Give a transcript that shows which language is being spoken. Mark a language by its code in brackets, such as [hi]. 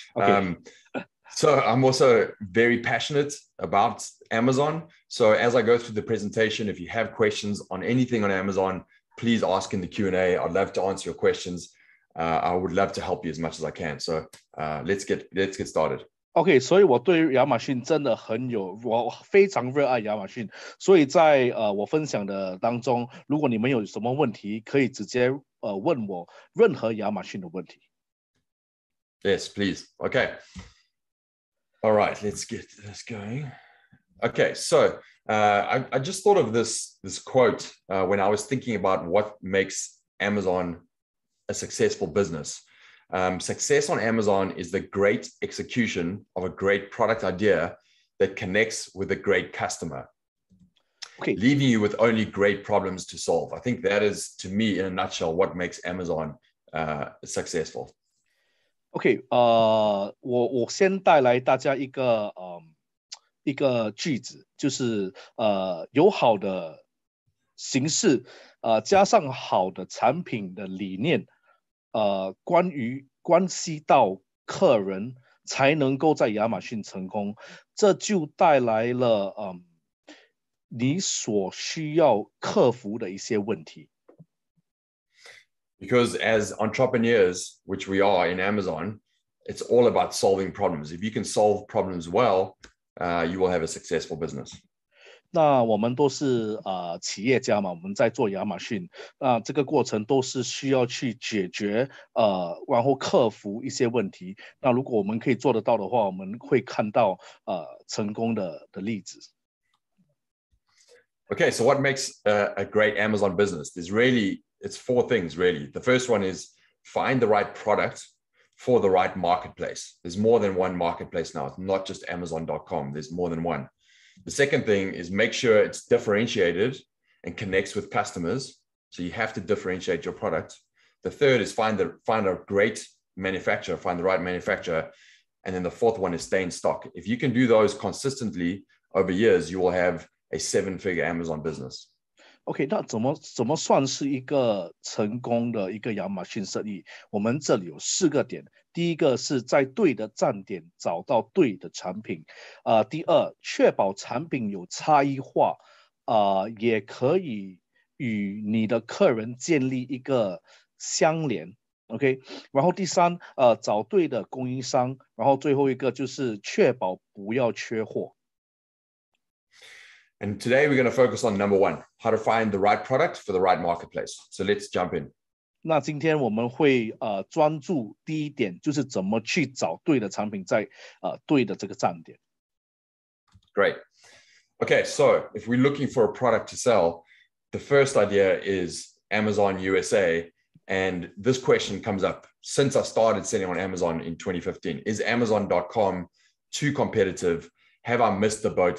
[en] Okay. So I'm also very passionate about Amazon. So as I go through the presentation, if you have questions on anything on Amazon, please ask in the Q&A. I'd love to answer your questions. I would love to help you as much as I can. So let's get started. [zh] OK， 所以我对亚马逊真的我非常热爱亚马逊。所以在我分享的当中，如果你们有什么问题，可以直接问我任何亚马逊的问题。 [en] Yes, please. Okay. All right, let's get this going. Okay, so I just thought of this quote when I was thinking about what makes Amazon a successful business. Success on Amazon is the great execution of a great product idea that connects with a great customer, okay, leaving you with only great problems to solve. I think that is, to me, in a nutshell, what makes Amazon successful. [zh] OK， 我先带来大家一个句子，就是有好的形式，加上好的产品的理念，关系到客人才能够在亚马逊成功，这就带来了你所需要克服的一些问题。 [en] Because as entrepreneurs, which we are in Amazon, it's all about solving problems. If you can solve problems well, you will have a successful business. [zh] 那我们都是企业家嘛，我们在做亚马逊，那这个过程都是需要去解决然后克服一些问题。那如果我们可以做得到的话，我们会看到成功的例子。 [en] Okay, so what makes a great Amazon business? It's four things really. The first one is find the right product for the right marketplace. There's more than one marketplace now. It's not just Amazon.com. There's more than one. The second thing is make sure it's differentiated and connects with customers. So you have to differentiate your product. The third is find a great manufacturer, find the right manufacturer. And then the fourth one is stay in stock. If you can do those consistently over years, you will have a 7-figure Amazon business. [zh] OK， 那怎么算是一个成功的一个亚马逊生意？我们这里有4个点。第一个是在对的站点找到对的产品。第二，确保产品有差异化，也可以与你的客人建立一个相连。 OK， 然后第三，找对的供应商，然后最后一个就是确保不要缺货。 [en] And today we're going to focus on number 1, how to find the right product for the right marketplace. So let's jump in. [zh] 那今天我们会专注第一点，就是怎么去找对的产品在对的这个站点。 [en] Great. Okay, so if we're looking for a product to sell, the first idea is Amazon USA. And this question comes up since I started selling on Amazon in 2015. Is Amazon.com too competitive? Have I missed the boat?